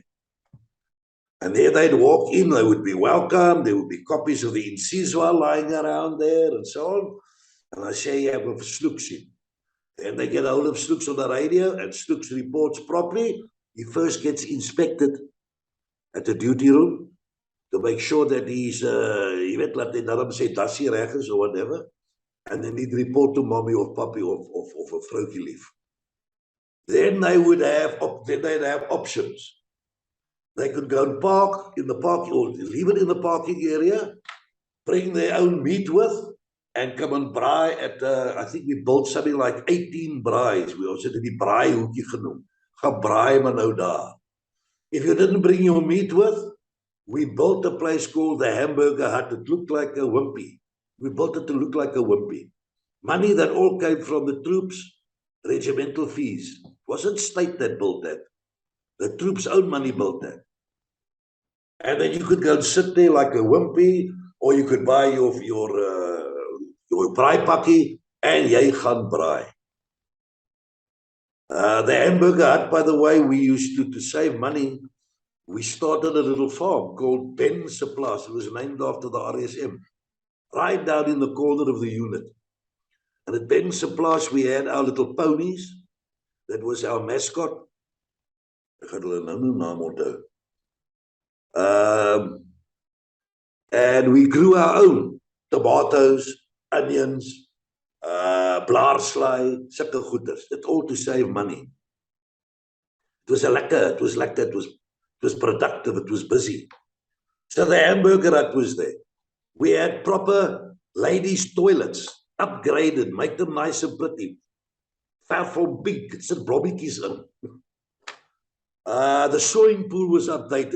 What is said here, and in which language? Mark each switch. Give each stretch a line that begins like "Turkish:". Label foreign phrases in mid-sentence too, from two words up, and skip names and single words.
English: And there they'd walk in, they would be welcomed, there would be copies of the Insizwa lying around there and so on. And I say, yeah, we'll Snoeks in. Then they get a hold of Snoeks on the radio, and Snoeks reports properly. He first gets inspected at the duty room to make sure that he's,
Afrikaans: jy weet, laat hy daarom sê, dassie reg is
English: or whatever. And then he'd report to mommy or papi of a
Afrikaans: vroukie lief.
English: Then they would have, they'd have options. They could go and park in the parking, or leave it in the parking area, bring their own meat with, and come and braai at, I think we built something like 18 braais. We also did
Afrikaans: die braai hoekie genoem. Gaan braai maar nou daar.
English: If you didn't bring your meat with, we built a place called the Hamburger Hut. It looked like a wimpy. We built it to look like a wimpy. Money that all came from the troops, regimental fees. It wasn't state that built that. The troops' own money built that. And then you could go and sit there like a wimpy, or you could buy your
Afrikaans: braai pakkie,
English: and
Afrikaans: jy gaan braai.
English: The hamburger hut, by the way, we used to save money. We started a little farm called Ben's Supplies. It was named after the RSM, right down in the corner of the unit. And at Ben's Supplies, we had our little ponies. That was our mascot.
Afrikaans: Ek gaan hulle nou naam onthou.
English: And we grew our own tomatoes, onions,
Afrikaans: blaarslaai, sulke goeders.
English: It's all to save money. It was productive, it was busy. So the hamburger hut was there. We had proper ladies' toilets, upgraded, make them nice and pretty. From big, it's blobbietjies in. The swimming pool was updated.